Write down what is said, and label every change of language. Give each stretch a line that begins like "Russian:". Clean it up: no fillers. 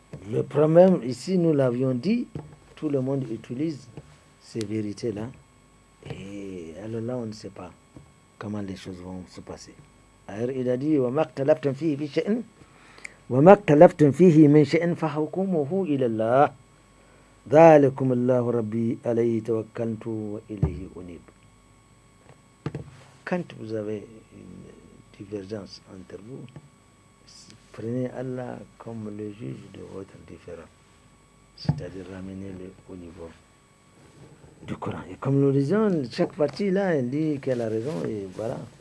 French: Le problème ici, nous l'avions dit, tout le monde utilise ces vérités-là. Et alors là, on ne sait pas comment les choses vont se passer. Alors il a dit
Arabic: وَمَا اخْتَلَفْتُمْ فِيهِ بِشَيْءٍ وَمَا اخْتَلَفْتُمْ فِيهِ مِنْ شَيْءٍ فَحُكْمُهُ إِلَى اللَّهِ ذَلِكُمُ اللَّهُ رَبِّي عَلَيْهِ تَوَكَّلْتُ وَإِلَيْهِ أُنِيبُ.
French: Quand vous avez une divergence entre vous, prenez Allah comme le juge de votre différend, c'est-à-dire ramenez-le au niveau du Coran. Et comme nous disions, chaque partie là, elle dit qu'elle a raison et voilà.